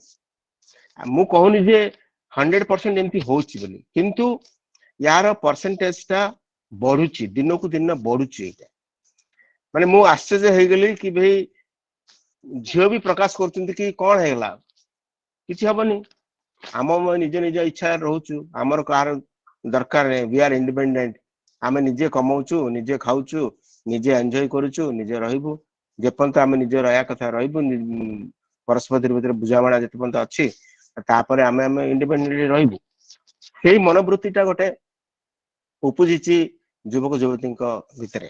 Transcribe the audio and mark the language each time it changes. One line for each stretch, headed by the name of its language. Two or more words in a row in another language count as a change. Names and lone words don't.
Odia: ମୁଁ କହୁନି ଯେ 100% ଏମିତି ହଉଛି ବୋଲି, କିନ୍ତୁ ୟାର ପରସେଣ୍ଟେଜ ଟା ବଢୁଛି, ଦିନକୁ ଦିନ ବଢୁଛି। ଏଇଟା ମାନେ ମୁଁ ଆଶ୍ଚର୍ଯ୍ୟ ହେଇଗଲି କି ଭାଇ ଝିଅ ବି ପ୍ରକାଶ କରୁଛନ୍ତି କି କଣ ହେଇଗଲା, କିଛି ହବନି, ଆମ ନିଜ ନିଜ ଇଚ୍ଛା ରହୁଛୁ, ଆମର କାହାର ଦରକାର ନାହିଁ।
English: we are independent,
Odia: ଆମେ ନିଜେ କମାଉଛୁ, ନିଜେ ଖାଉଛୁ, ନିଜେ ଏନ୍ଜୟ କରୁଛୁ, ନିଜେ ରହିବୁ। ଯେପର୍ଯ୍ୟନ୍ତ ଆମେ ନିଜେ ରହିବା କଥା ରହିବୁ, ପରସ୍ପର ଭିତରେ ବୁଝାମଣା ଯେତେ ପର୍ଯ୍ୟନ୍ତ ଅଛି, ତାପରେ ଆମେ ଇଣ୍ଡିପେଣ୍ଡେଣ୍ଟଲି ରହିବୁ। ସେଇ ମନୋବୃତ୍ତି ଟା ଗୋଟେ ଉପୁଜିଛି ଯୁବକ ଯୁବତୀଙ୍କ ଭିତରେ।